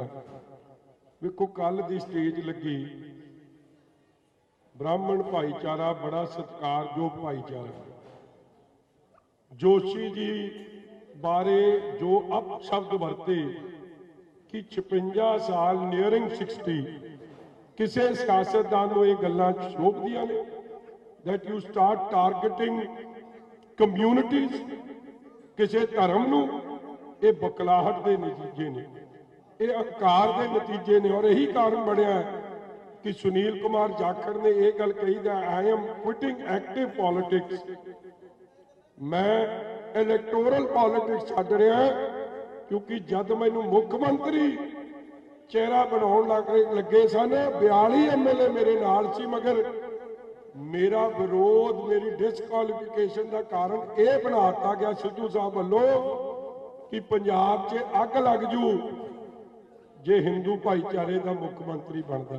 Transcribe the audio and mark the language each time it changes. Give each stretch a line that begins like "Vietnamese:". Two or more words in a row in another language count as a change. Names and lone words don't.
Punjabi: ਵੇਖੋ, ਕੱਲ ਦੀ ਸਟੇਜ ਲੱਗੀ, ਬ੍ਰਾਹਮਣ ਭਾਈਚਾਰਾ ਬੜਾ ਸਤਿਕਾਰਯੋਗ ਭਾਈਚਾਰਾ। ਜੋਸ਼ੀ ਜੀ ਬਾਰੇ ਜੋ ਅਪਸ਼ਬਦ ਵਰਤੇ ਕਿ 56 ਸਾਲ ਨੀਅਰਿੰਗ 60, ਕਿਸੇ ਸਿਆਸਤਦਾਨ ਨੂੰ ਇਹ ਗੱਲਾਂ ਸ਼ੋਭਦੀਆਂ ਨੇ
English: that you start targeting communities,
Punjabi: ਕਿਸੇ ਧਰਮ ਨੂੰ। ਇਹ ਬਕਲਾਹਟ ਦੇ ਨਤੀਜੇ ਨੇ, ਇਹ ਅਹੰਕਾਰ ਦੇ ਨਤੀਜੇ ਨੇ। ਔਰ ਇਹੀ ਕਾਰਨ ਬਣਿਆ ਕਿ ਸੁਨੀਲ ਕੁਮਾਰ ਜਾਖੜ ਨੇ ਇਹ ਗੱਲ ਕਹੀ
English: that I am quitting active politics,
Punjabi: ਮੈਂ
English: electoral politics
Punjabi: ਛੱਡ ਰਿਹਾ, ਕਿਉਂਕਿ ਜਦ ਮੈਨੂੰ ਮੁੱਖ ਮੰਤਰੀ ਚਿਹਰਾ ਬਣਾਉਣ ਲੱਗੇ ਸਨ, 42 ਐਮਐਲਏ ਮੇਰੇ ਨਾਲ ਸੀ, ਮਗਰ ਮੇਰਾ ਵਿਰੋਧ, ਮੇਰੀ ਡਿਸਕੁਆਲੀਫਿਕੇਸ਼ਨ ਦਾ ਕਾਰਨ ਇਹ ਬਣਾ ਦਿੱਤਾ ਗਿਆ ਸਿੱਧੂ ਸਾਹਿਬ ਵੱਲੋਂ ਕਿ ਪੰਜਾਬ 'ਚ ਅੱਗ ਲੱਗ ਜੂ ਜੇ ਹਿੰਦੂ ਭਾਈਚਾਰੇ ਦਾ ਮੁੱਖ ਮੰਤਰੀ ਬਣਦਾ।